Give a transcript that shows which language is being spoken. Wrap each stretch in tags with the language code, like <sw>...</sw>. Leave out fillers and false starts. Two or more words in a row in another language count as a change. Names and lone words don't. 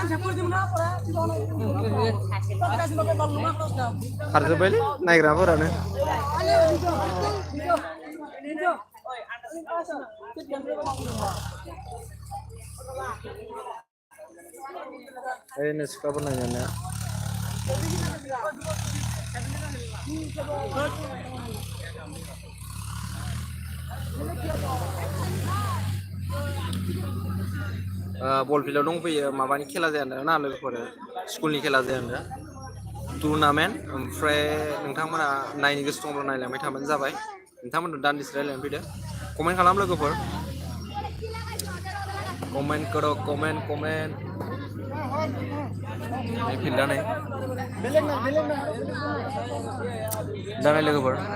<id>Harus beli naik berapa orang? Ini sekarang nanya.</id> <brx>बल फिल्डआव दंफैयो माबानि खेला जाया ना लोगोफोर स्कुलनि खेला जाया टुर्नामेन्ट ओमफ्राय नोंथांमोना नायनो गोसो दंब्ला नायलांबाय थाबानो जाबाय नोंथांमोननो दान्दिसे रायलायनो फैदो कमेन्ट खालाम लोगोफोर</brx> <hi>कमेन्ट करो</hi> <brx>कमेन्ट नै फिल्डआ नै जानाय लोगोफोर</brx>